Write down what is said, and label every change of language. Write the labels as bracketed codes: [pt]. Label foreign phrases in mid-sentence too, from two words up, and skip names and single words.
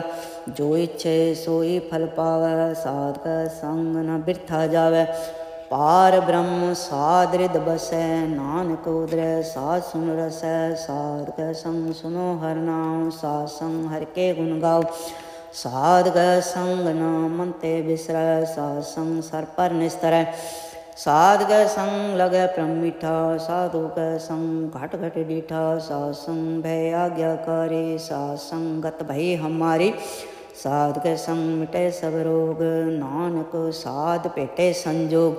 [pa] ਜੋ ਇੱਛੇ ਸੋਈ ਫਲ ਪਾਵੈ, ਸਾਧ ਕਾ ਸੰਗ ਨ ਬਿਰਥਾ ਜਾਵੈ। ਪਾਰ ਬ੍ਰਹਮ ਸਾਧ ਹ੍ਰਿਦ ਬਸੈ, ਨਾਨਕ ਉਦਰੈ ਸਾਧ ਸੁਨ ਰਸੈ। ਸਾਧ ਕੇ ਸੰਗ ਸੁਨੋ ਹਰ ਨਾਮ, ਸਾਧ ਸੰਗ ਹਰ ਕੇ ਗੁਣ ਗਾਓ। ਸਾਧ ਕੈ ਸੰਗ ਨਾ ਮਨ ਤੇ ਬਿਸਰੈ, ਸਾਧ ਸੰਗ ਸਰ ਪਰ ਨਿਸਤਰੈ। ਸਾਧ ਕੈ ਸੰਗ ਲਗੈ ਪ੍ਰਮ ਮੀਠਾ, ਸਾਧੂ ਕੈ ਸੰਗ ਘਟ ਘਟ ਡੀਠਾ। ਸਾਧ ਸੰਗ ਭੈ ਆਗਿਆਕਾਰੀ, ਸਾਧ ਸੰਗਤ ਭਈ ਹਮਾਰੀ। ਸਾਧ ਕੈ ਸੰਗ ਮਿਟੈ ਸਭ ਰੋਗ, ਨਾਨਕ ਸਾਧ ਭੇਟੇ ਸੰਜੋਗ।